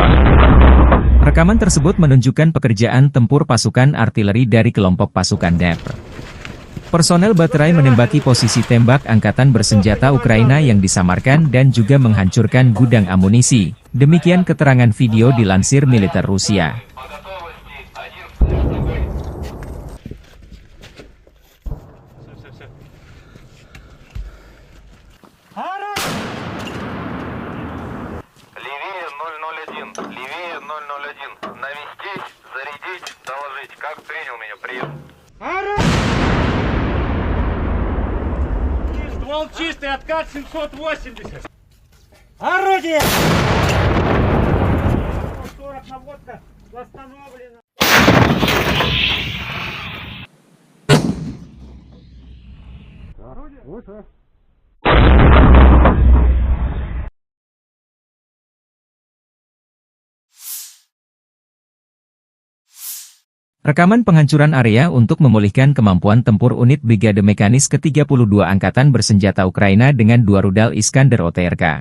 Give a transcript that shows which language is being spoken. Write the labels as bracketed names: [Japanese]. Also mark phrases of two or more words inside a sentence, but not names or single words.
[Indonesian] Rekaman tersebut menunjukkan pekerjaan tempur pasukan artileri dari kelompok pasukan Dnepr. Personel baterai menembaki posisi tembak angkatan bersenjata Ukraina yang disamarkan dan juga menghancurkan gudang amunisi. Demikian keterangan video dilansir militer Rusia. [Russian] Левее 001. Навестить, зарядить, доложить. Как принял меня? Прием. Ствол чистый, откат 780. Орудие! 40 наводка восстановлена. Орудие? [Indonesian] Rekaman penghancuran area untuk memulihkan kemampuan tempur unit Brigade Mekanis ke-32 Angkatan Bersenjata Ukraina dengan 2 rudal Iskander OTRK.